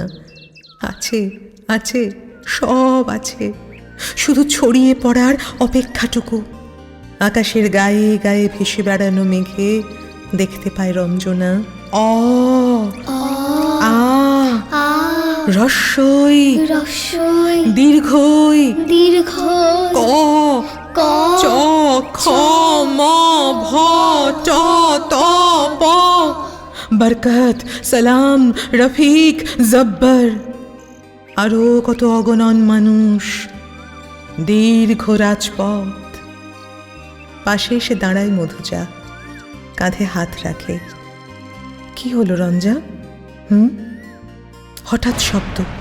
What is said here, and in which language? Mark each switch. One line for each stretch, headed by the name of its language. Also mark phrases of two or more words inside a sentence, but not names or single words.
Bangla: আছে আছে সব আছে, শুধু ছড়িয়ে পড়ার অপেক্ষাটুকু। আকাশের গায়ে গায়ে ভেসে বেড়ানো মেঘে দেখতে পায় রঞ্জনা অ আ রস্যই রস্যই দীর্ঘই দীর্ঘ ক ক চ খ ম ভ ট ত প। বরকত, সালাম, রফিক, জব্বর, আরো কত অগণন মানুষ। দীর্ঘ রাজপথ। পাশে এসে দাঁড়ায় মধুজা, কাঁধে হাত রাখে। কি হলো রঞ্জা? হঠাৎ শব্দ।